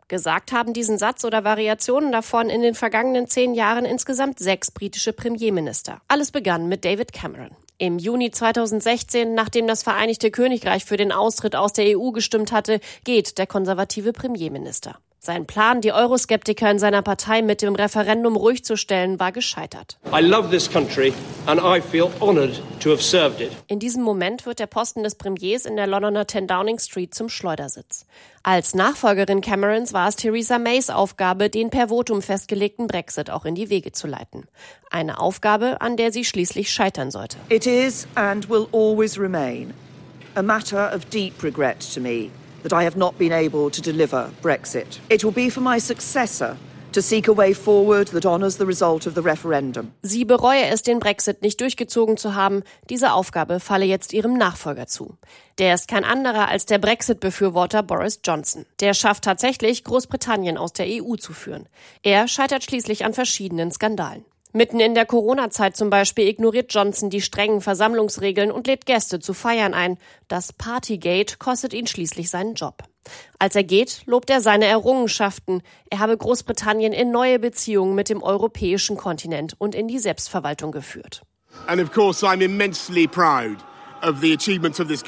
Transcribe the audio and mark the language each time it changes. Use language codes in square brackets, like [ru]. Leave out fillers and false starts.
[de] Gesagt haben diesen Satz oder Variationen davon in den vergangenen 10 Jahren insgesamt 6 britische Premierminister. Alles begann mit David Cameron. Im Juni 2016, nachdem das Vereinigte Königreich für den Austritt aus der EU gestimmt hatte, geht der konservative Premierminister. Sein Plan, die Euroskeptiker in seiner Partei mit dem Referendum ruhig zu stellen, war gescheitert. [en] I love this country and I feel honored to have served it. [de] In diesem Moment wird der Posten des Premiers in der Londoner 10 Downing Street zum Schleudersitz. Als Nachfolgerin Camerons war es Theresa Mays Aufgabe, den per Votum festgelegten Brexit auch in die Wege zu leiten. Eine Aufgabe, an der sie schließlich scheitern sollte. [en] It is and will always remain a matter of deep regret to me. That I have not been able to deliver Brexit. It will be for my successor to seek a way forward that honors the result of the referendum. [de] Sie bereue es, den Brexit nicht durchgezogen zu haben. Diese Aufgabe falle jetzt ihrem Nachfolger zu. Der ist kein anderer als der Brexit-Befürworter Boris Johnson. Der schafft tatsächlich, Großbritannien aus der EU zu führen. Er scheitert schließlich an verschiedenen Skandalen. Mitten in der Corona-Zeit zum Beispiel ignoriert Johnson die strengen Versammlungsregeln und lädt Gäste zu Feiern ein. Das Partygate kostet ihn schließlich seinen Job. Als er geht, lobt er seine Errungenschaften. Er habe Großbritannien in neue Beziehungen mit dem europäischen Kontinent und in die Selbstverwaltung geführt. [en] And of course I'm immensely proud of the achievements of this government.